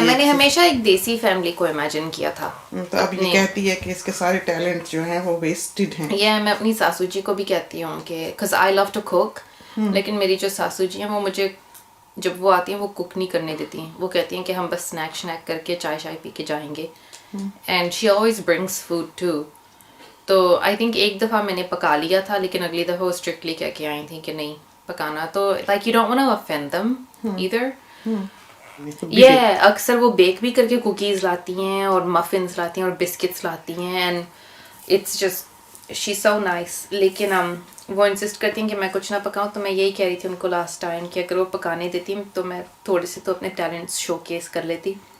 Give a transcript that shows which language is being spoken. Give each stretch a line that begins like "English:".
Hindi: मैंने हमेशा एक देसी फैमिली को इमेजिन किया था. तो अब ये कहती है कि इसके सारे टैलेंट जो हैं वो वेस्टेड हैं. मैं अपनी सासू जी को भी कहती हूँ कि
English: because I love to cook,
Hindi: लेकिन मेरी जो सासू जी हैं वो मुझे जब वो आती हैं वो कुक नहीं करने देती हैं. वो कहती हैं कि हम बस स्नैक करके चाय पी के जाएंगे.
English: And she always brings food too.
Hindi: तो
English: I think
Hindi: एक दफ़ा मैंने पका लिया था, लेकिन अगली दफ़ा वो स्ट्रिक्टली कह के आई थी कि नहीं पकाना.
English: तो like you don't want to offend them either.
Hindi: अक्सर वो बेक भी करके कुकीज़ लाती हैं और मफिन्स लाती हैं और बिस्किट्स लाती हैं.
English: And it's just she's so nice.
Hindi: लेकिन वो इंसिस्ट करती हैं कि मैं कुछ ना पकाऊं, तो मैं यही कह रही थी उनको लास्ट टाइम कि अगर वो पकाने देती तो मैं थोड़े से तो अपने टैलेंट्स शोकेस कर लेती.